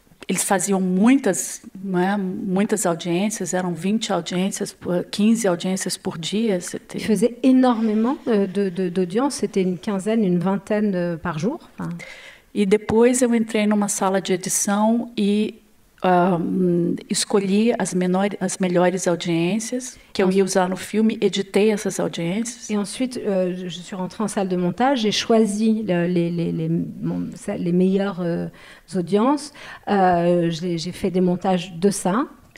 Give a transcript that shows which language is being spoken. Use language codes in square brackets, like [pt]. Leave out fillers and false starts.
[pt] Eles faziam muitas audiências, eram 20 audiências, 15 audiências por dia. [fr] Ils faisaient énormément d'audiences, c'était une quinzaine, une vingtaine par jour. Enfin. [pt] E depois eu entrei numa sala de edição e escolhi as melhores audiências que eu ia usar no filme, editei essas audiências. [fr] Et ensuite, je suis rentrée en salle de montage, j'ai choisi les meilleures audiences. J'ai fait des montages de ça.